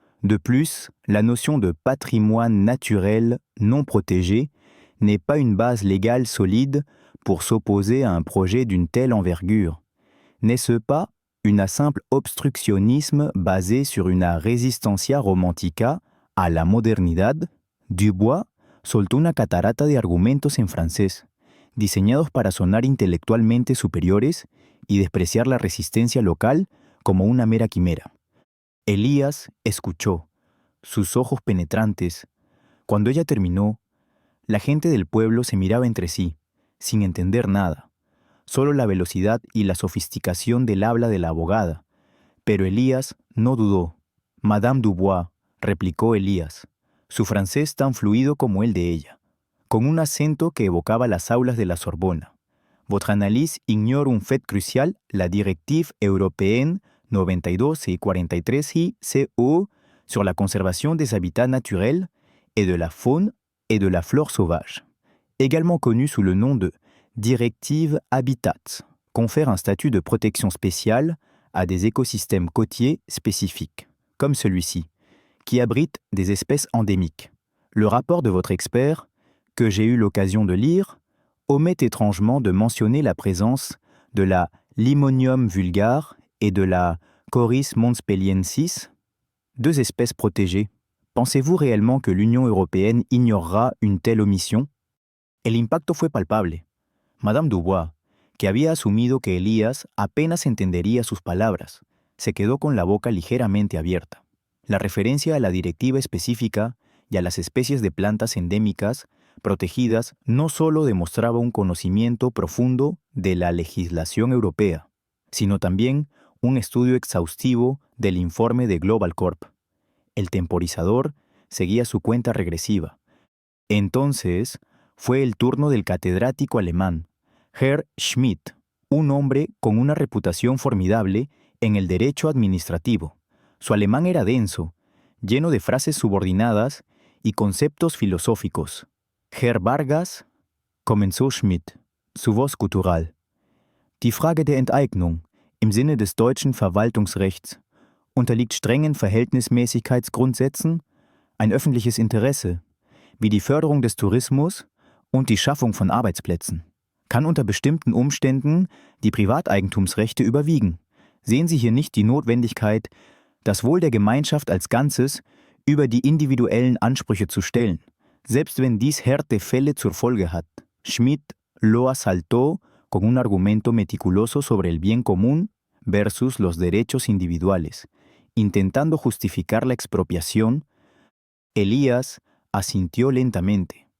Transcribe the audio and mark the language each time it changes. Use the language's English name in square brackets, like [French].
[French] De plus, la notion de patrimoine naturel non protégé n'est pas une base légale solide pour s'opposer à un projet d'une telle envergure. N'est-ce pas un simple obstructionnisme basé sur [Spanish] una resistencia romantica a la modernidad? Dubois soltó una catarata de argumentos en francés, diseñados para sonar intelectualmente superiores y despreciar la resistencia local como una mera quimera. Elías escuchó, sus ojos penetrantes. Cuando ella terminó, la gente del pueblo se miraba entre sí, sin entender nada, solo la velocidad y la sofisticación del habla de la abogada. Pero Elías no dudó. Madame Dubois, replicó Elías, su francés tan fluido como el de ella, con un acento que evocaba las aulas de la Sorbona. [French] Votre analyse ignore un fait crucial, la directive européenne 92 y 43 ICO sur la conservation des habitats naturels et de la faune et de la flore sauvage, également connue sous le nom de Directive Habitat, confère un statut de protection spéciale à des écosystèmes côtiers spécifiques, comme celui-ci, qui abrite des espèces endémiques. Le rapport de votre expert, que j'ai eu l'occasion de lire, omet étrangement de mentionner la présence de la Limonium vulgare et de la Coris montpelliensis, deux espèces protégées. Pensez-vous réellement que l'Union européenne ignorera une telle omission? [Spanish] El impacto fue palpable. Madame Dubois, que había asumido que Elías apenas entendería sus palabras, se quedó con la boca ligeramente abierta. La referencia a la directiva específica y a las especies de plantas endémicas protegidas no solo demostraba un conocimiento profundo de la legislación europea, sino también un estudio exhaustivo del informe de Global Corp. El temporizador seguía su cuenta regresiva. Entonces, fue el turno del catedrático alemán, Herr Schmidt, un hombre con una reputación formidable en el derecho administrativo. Su alemán era denso, lleno de frases subordinadas y conceptos filosóficos. Herr Vargas, comenzó Schmidt, su voz gutural. [German] Die Frage der Enteignung im Sinne des deutschen Verwaltungsrechts unterliegt strengen Verhältnismäßigkeitsgrundsätzen, ein öffentliches Interesse, wie die Förderung des Tourismus und die Schaffung von Arbeitsplätzen. Kann unter bestimmten Umständen die Privateigentumsrechte überwiegen. Sehen Sie hier nicht die Notwendigkeit, das Wohl der Gemeinschaft als Ganzes über die individuellen Ansprüche zu stellen, selbst wenn dies Härtefälle zur Folge hat? [Spanish] Schmidt lo asaltó con un argumento meticuloso sobre el bien común versus los derechos individuales, intentando justificar la expropiación. Elías asintió lentamente.